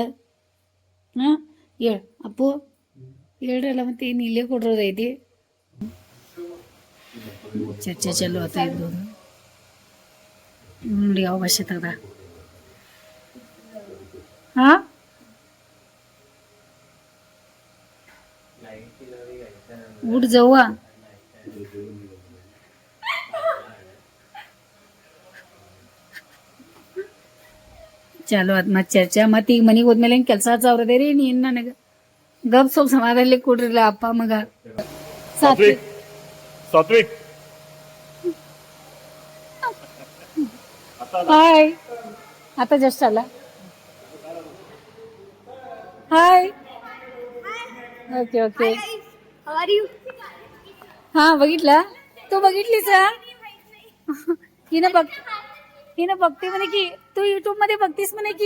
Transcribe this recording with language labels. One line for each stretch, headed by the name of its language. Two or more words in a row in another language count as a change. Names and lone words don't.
Kannada: ಹಾಂ ಹೇಳು ಅಪ್ಪು, ಹೇಳ್ರಲ್ಲ ಮತ್ತೆ ಏನು ಇಲ್ಲೇ ಕೊಡ್ರೋದೈತಿ. ಚರ್ಚೆ ಚಲೋ ಆತ ಇರ್ಬೋದು ನೋಡಿ. ಯಾವ ಭಾಷೆ ತೆಗ್ದ?
Marathi: ಹಾಂ उठ जाऊ.
Kannada: ಚಾಲು ಅದ್ ಮತ್ತೆ ಚರ್ಚೆ. ಮತ್ತೆ ಈಗ ಮನೆಗೆ ಹೋದ್ಮೇಲೆ ಹೆಂಗೆ ಕೆಲಸ ಹಚ್ಚವ್ರದೇ ರೀ. ನೀನು ನನಗೆ ಗಪ್ ಸ್ವಲ್ಪ ಸಮಾಧಾನಲಿ ಕೊಡ್ರಿಲ್ಲ ಅಪ್ಪ ಮಗ. ಸಾತ್ವಿಕ್ ಹಾಯ್.
Marathi: आता जस्ट आला. हाय. ओके ओके. हा बघितला तू? बघितलीस? हिनं बघते म्हणे की तू युट्यूब मध्ये बघतीस म्हणे की.